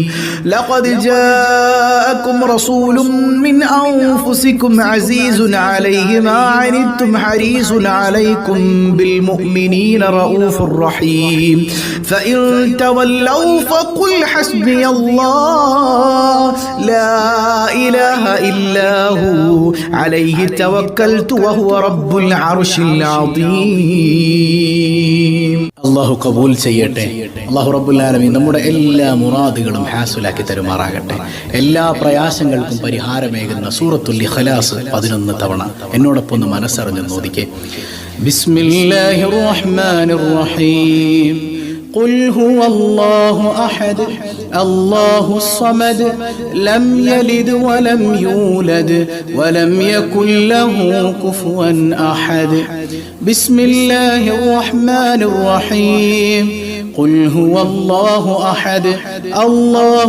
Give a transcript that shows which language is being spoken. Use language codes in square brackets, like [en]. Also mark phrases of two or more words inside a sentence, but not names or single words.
[ar] لقد جاءكم رسول من أنفسكم عزيز عليه ما عنتم حريص عليكم بالمؤمنين رؤوف رحيم فإن تولوا فقل حسبي الله لا إله إلا هو عليه توكلت وهو رب العرش العظيم [ml] അള്ളാഹു കബൂൽ ചെയ്യട്ടെ. അള്ളാഹു [ar] رب العالمين [ml] നമ്മുടെ എല്ലാ മുറാദുകളും ഹാസുലാക്കി തരുമാറാകട്ടെ. എല്ലാ പ്രയാസങ്ങൾക്കും പരിഹാരമേകുന്ന സൂറത്തുൽ ഇഖ്ലാസ് 11 തവണ എന്നോടൊപ്പം ഒന്ന് മനസ്സറിഞ്ഞ് നോദിക്കേ. [ar] بسم الله الرحمن الرحيم. قل هو الله أحد الله الصمد لم يلد ولم يولد ولم يكن له كفوا أحد بسم الله الرحمن الرحيم قل هو الله أحد الله